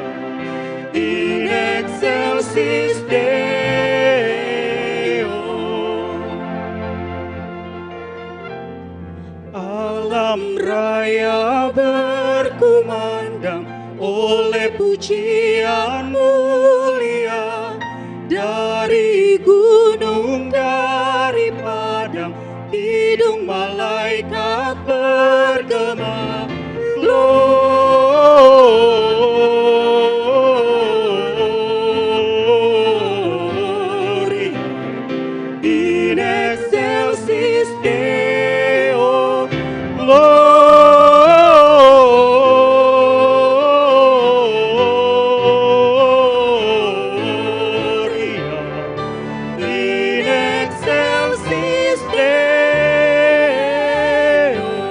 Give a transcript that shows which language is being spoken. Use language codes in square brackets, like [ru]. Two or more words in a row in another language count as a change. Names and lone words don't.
[la] In excelsis Deo. [id] Alam raya berkumandang oleh pujian mulia. Dari gunung, dari padang, hidung malaikat bergema. [la] Gloria in excelsis Deo. Gloria in excelsis Deo.